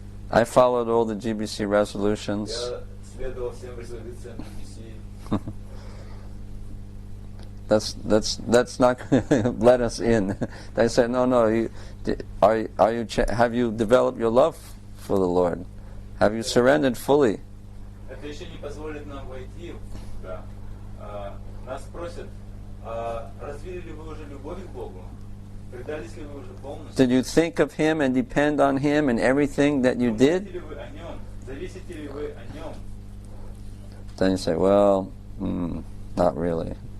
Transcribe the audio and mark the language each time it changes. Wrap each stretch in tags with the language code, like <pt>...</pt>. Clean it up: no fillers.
<en>I followed all the GBC resolutions.</en> <ru>Я следовал всем резолюциям GBC.</ru> <en>That's not going to let us in. They say, no. Have you developed your love for the Lord? Have you surrendered fully?</en> <ru>Это еще не позволит нам войти. Да. Нас просят, развили ли вы уже любовь к Богу? Предались ли вы уже полностью?</ru> <en>Did you think of Him and depend on Him in everything that you did?</en> <ru>Помните ли вы о Нем? Зависите ли вы о Нем?</ru> <en>Then you say, well, not really.</en>